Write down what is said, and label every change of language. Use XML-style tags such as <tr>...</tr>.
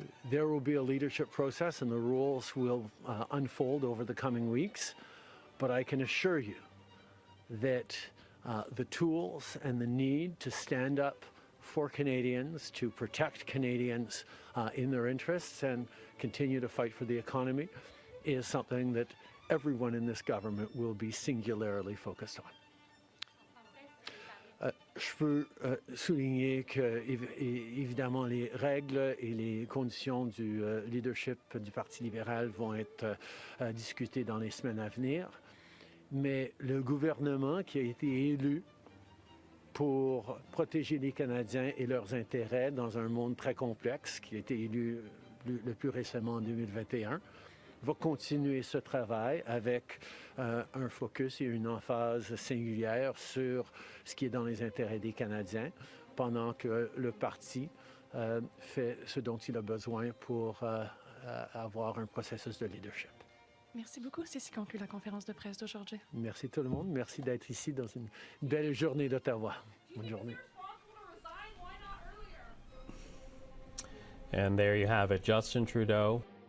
<en>There will be a leadership process and the rules will unfold over the coming weeks, but I can assure you that the tools and the need to stand up for Canadians, to protect Canadians in their interests and continue to fight for the economy is something that everyone in this government will be singularly focused on.</en> <fr>Je peux souligner que, évidemment, les règles et les conditions du leadership du Parti libéral vont être discutées dans les semaines à venir, mais le gouvernement qui a été élu pour protéger les Canadiens et leurs intérêts dans un monde très complexe, qui a été élu le plus récemment en 2021, va continuer ce travail avec un focus et une emphase singulière sur ce qui est dans les intérêts des Canadiens, pendant que le parti fait ce dont il a besoin pour avoir un processus de leadership. Merci beaucoup. Ceci conclut la conférence de presse d'aujourd'hui. Merci tout le monde. Merci d'être ici dans une belle journée d'Ottawa. Bonne journée.</fr> <en>And there you have it, Justin Trudeau</en>